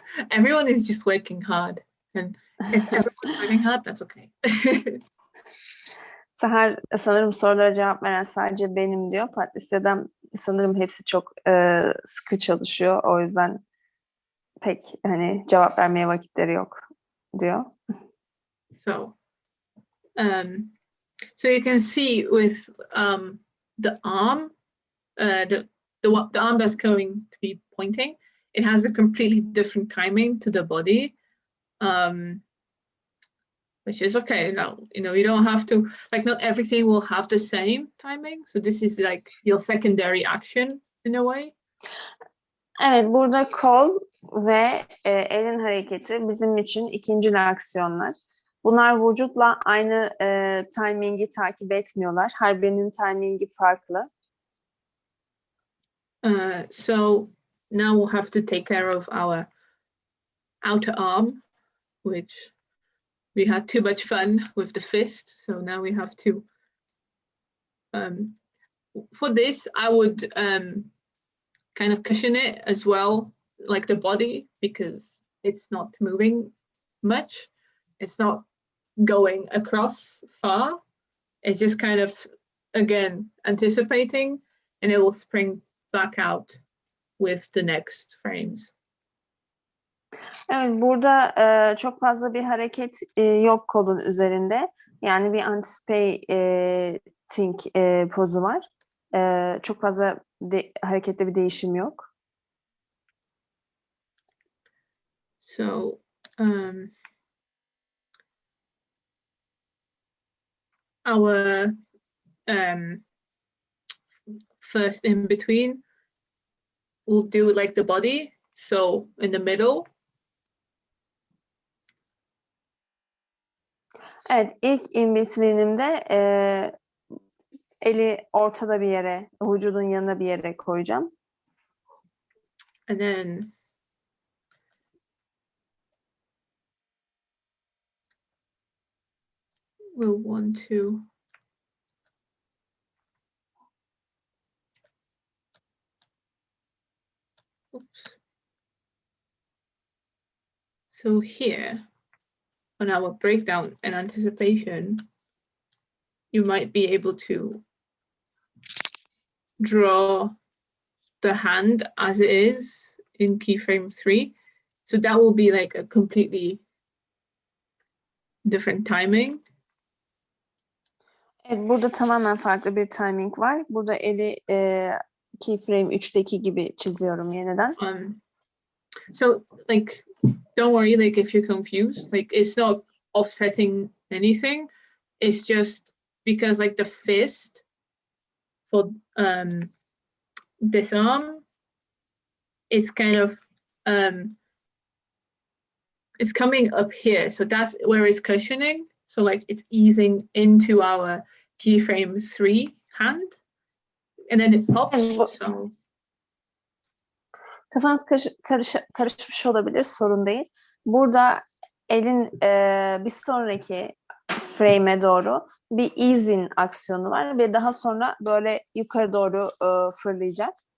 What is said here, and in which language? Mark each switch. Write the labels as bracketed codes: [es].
[en] Everyone is just working hard, and if everyone's working hard, that's okay. [tr] Seher sanırım sorulara cevap veren sadece benim diyor. Patrycya'dan sanırım hepsi çok sıkı çalışıyor. O yüzden pek hani cevap vermeye vakitleri yok diyor. [en] So, so you can see with the arm, the arm that's going to be pointing, it has a completely different timing to the body, which is okay. Now, you don't have to, like, not everything will have the same timing. So this is like your secondary action in a way. [tr] Evet, burada kol ve elin hareketi bizim için ikincil aksiyonlar. Bunlar vücutla aynı timingi takip etmiyorlar. Her birinin timingi farklı. [en] So now we'll have to take care of our outer arm, which we had too much fun with the fist. So now we have to, for this, I would kind of cushion it as well, like the body, because it's not moving much. It's not going across far. It's just kind of, again, anticipating, and it will spring back out with the next frames. [tr] Evet, burada çok fazla bir hareket yok kolun üzerinde. Yani bir anticipating pozu var. Çok fazla harekette bir değişim yok. [en] So, our first in between, we'll do like the body. So in the middle. [tr] Evet, ilk in between'imde eli ortada bir yere, vücudun yanına bir yere koyacağım. [en] And then we'll want to So here on our breakdown and anticipation, you might be able to draw the hand as it is in keyframe 3. So that will be like a completely different timing. [tr] Evet, burada tamamen farklı bir timing var. Burada eli keyframe 3'teki gibi çiziyorum yeniden. [en] So like, don't worry, like if you're confused, like it's not offsetting anything. It's just because like the fist for this arm, it's kind of it's coming up here, so that's where it's cushioning. So like it's easing into our keyframe 3 hand, and then it pops. So [tr] kafanız karışmış olabilir, sorun değil. Burada elin bir sonraki frame'e doğru bir easing aksiyonu var ve daha sonra böyle yukarı doğru fırlayacak.